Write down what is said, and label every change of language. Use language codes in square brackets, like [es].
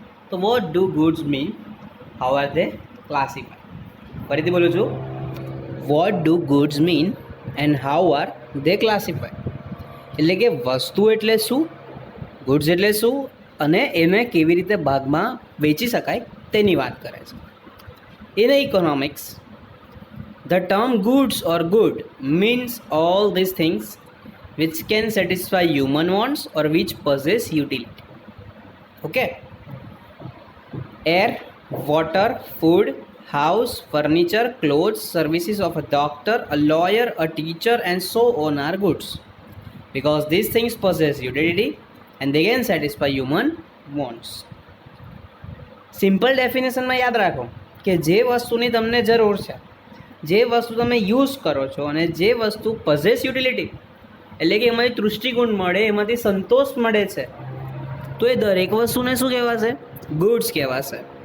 [gu] તો [en] What do goods mean? How are they classified? [gu] ફરીથી બોલું છું, [en] What do goods mean and how are they classified? [gu] એટલે કે વસ્તુ એટલે શું, ગુડ્સ એટલે શું, અને એને કેવી રીતે ભાગમાં વેચી શકાય તેની વાત કરે છે. [en] In economics, the term goods or good means all these things which can satisfy human wants or which possess utility. Okay? Air, water, food, house, furniture, clothes, services of a doctor, a lawyer, a teacher, and so on are goods because these things possess utility and they can satisfy human wants. [gu] Simple ડેફિનેશનમાં યાદ રાખો કે જે વસ્તુની તમને જરૂર છે, જે વસ્તુ તમે યુઝ કરો છો, અને જે વસ્તુ પઝેસ યુટિલિટી એટલે કે એમાંથી તૃષ્ટિગુણ મળે, એમાંથી સંતોષ મળે છે, તો એ દરેક વસ્તુને શું કહેવાશે? ગુડ્સ કહેવાશે.